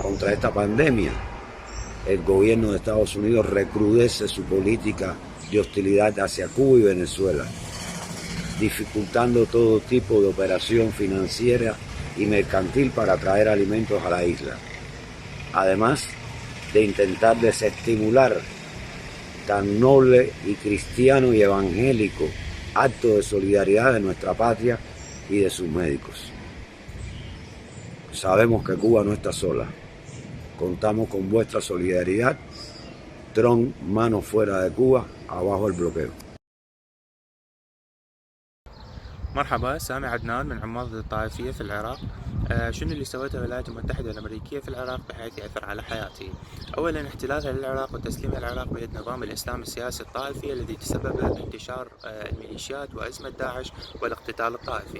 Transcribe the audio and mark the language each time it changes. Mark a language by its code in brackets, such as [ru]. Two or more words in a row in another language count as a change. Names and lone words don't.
[es] contra esta pandemia, el gobierno de Estados Unidos recrudece su política de hostilidad hacia Cuba y Venezuela, dificultando todo tipo de operación financiera y mercantil para traer alimentos a la isla, además de intentar desestimular tan noble y cristiano y evangélico acto de solidaridad de nuestra patria y de sus médicos. Sabemos que Cuba no está sola. Contamos con vuestra solidaridad. Trump, manos fuera de Cuba, abajo el bloqueo. [ar] مرحبا، سامي عدنان من عماد الطائفية في العراق. شنو اللي سوته الولايات المتحدة الأمريكية في العراق بحيث يأثر على حياتي؟ أولا، احتلالها للعراق وتسليم العراق بيد نظام الإسلام السياسي الطائفي الذي تسبب بانتشار الميليشيات وأزمة داعش والاقتتال الطائفي.